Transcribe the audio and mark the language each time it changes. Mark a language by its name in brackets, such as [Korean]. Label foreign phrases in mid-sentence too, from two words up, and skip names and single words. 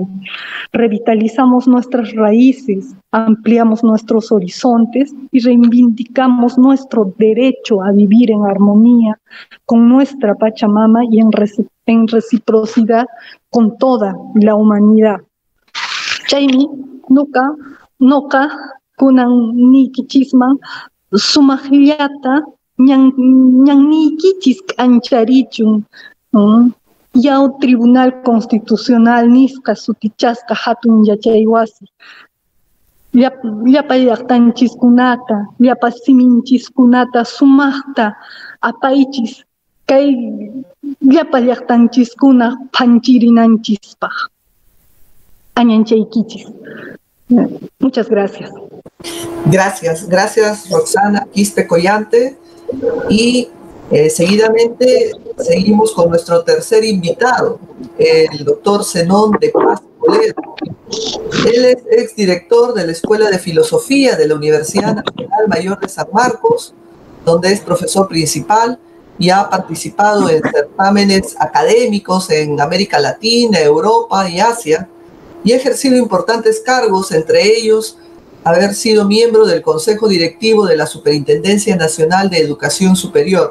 [Spanish] Revitalizamos nuestras raíces, ampliamos nuestros horizontes y reivindicamos nuestro derecho a vivir en armonía con nuestra Pachamama y en reciprocidad con toda la humanidad. [Quechua] Chaymi, noka, kunan nikichisman, sumaqllata, ñannikichis k'ancharichun, yaw Tribunal Constitucional nisqa sutichasqa hatun yachay wasi. Llapa llaqtanchiskunata, llapa siminchiskunata sumaqta apaychis, kay llapa llaqtanchiskuna phanchirinanchispaq. [Spanish] Muchas gracias. Gracias Roxana Quispe Collante. Y seguidamente seguimos con nuestro tercer invitado, el doctor Zenón de Paz Toledo. Él es exdirector de la Escuela de Filosofía de la Universidad Nacional Mayor de San Marcos, donde es profesor principal y ha participado en certámenes académicos en América Latina, Europa y Asia, y ha ejercido importantes cargos, entre ellos haber sido miembro del Consejo Directivo de la Superintendencia Nacional de Educación Superior.